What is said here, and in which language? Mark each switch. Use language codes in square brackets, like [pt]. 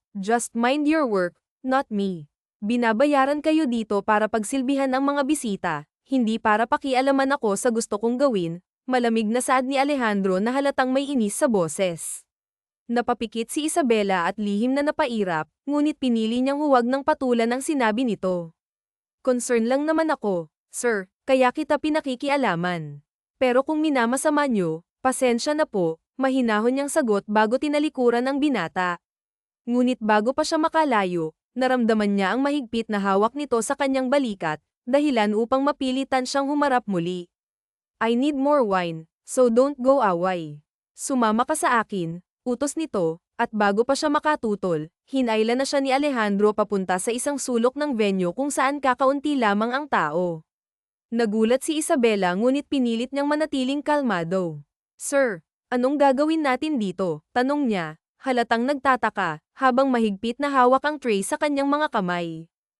[en] Just mind your work, not me. [tl] Binabayaran kayo dito para pagsilbihan ang mga bisita, hindi para pakialaman ako sa gusto kong gawin, malamig na saad ni Alejandro na halatang may inis sa boses. Napapikit si Isabela at lihim na napairap, ngunit pinili niyang huwag ng patulan ang sinabi nito. Concern lang naman ako, sir, kaya kita pinakikialaman. Pero kung minamasama niyo, pasensya na po, mahinahon niyang sagot bago tinalikuran ang binata. Ngunit bago pa siya makalayo, naramdaman niya ang mahigpit na hawak nito sa kanyang balikat, dahilan upang mapilitan siyang humarap muli. [en] I need more wine, so don't go away. [tl] Sumama ka sa akin, utos nito, at bago pa siya makatutol, hinailan na siya ni Alejandro papunta sa isang sulok ng venue kung saan kakaunti lamang ang tao. Nagulat si Isabela ngunit pinilit niyang manatiling kalmado. Sir, anong gagawin natin dito? Tanong niya, halatang nagtataka, habang mahigpit na hawak ang tray sa kanyang mga kamay.